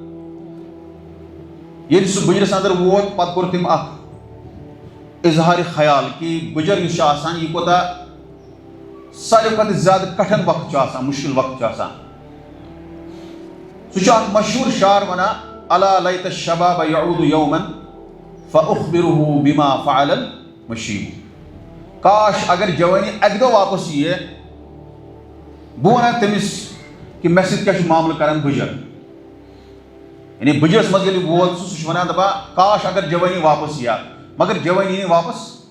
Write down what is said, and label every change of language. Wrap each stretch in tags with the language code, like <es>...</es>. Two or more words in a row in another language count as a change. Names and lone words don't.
<ks>ییٚلہِ سُہ بُجرس اندر ووت پتہٕ کوٚر تٔمۍ اکھ اظہارِ خیال کہِ بُجر یُس چھُ آسان یہِ کوتاہ ساروی کھۄتہٕ زیادٕ کٹھن وقت چھُ آسان مُشکِل وقت چھُ آسان سُہ چھُ اکھ مشہوٗر شعر ونان</ks> <ar>الا لیت الشباب یعود یوما فاخبره بما فعل المشیب</ar> <ks>کاش اگر جوٲنی اکہِ دۄہ واپس یِیہِ بہٕ ونہا تٔمِس کہِ مےٚ سۭتۍ کیاہ چھُ معاملہٕ کران بُجر یعنی بُجرس منٛز ییٚلہِ ووت سُہ چھُ ونان دپان کاش اگر جوٲنی واپس یِیا مگر جوٲنی یی نہٕ واپس</ks>